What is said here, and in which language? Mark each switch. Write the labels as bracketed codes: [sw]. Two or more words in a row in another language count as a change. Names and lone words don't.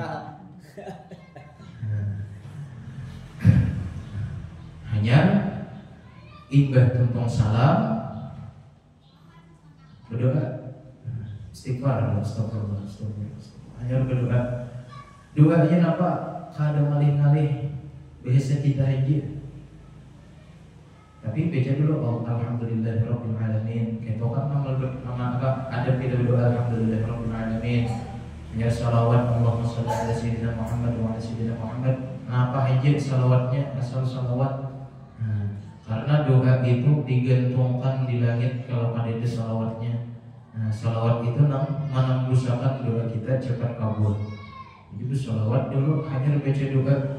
[bjn] Hanya imbah tumpang salam berdoa istighfar, astagfirullah. [id] Hanya berdoa. Doanya apa? [bjn] Kadang ngalih-ngalih bahasa kita aja. [id] Tapi baca dulu [ar] الحمد لله رب العالمين. [id] Kita kan nama apa? Ada kita berdoa [ar] الحمد لله رب العالمين. Ya salawat اللهم صل على سيدنا محمد وعلى سيدنا محمد. [id] Nah, apa aja salawatnya? Asal salawat. Karena doa itu digantungkan di langit kalau ada di salawatnya. Nah, salawat itu menembuskan doa kita cepat kabul. Jadi salawat dulu hanya baca doa.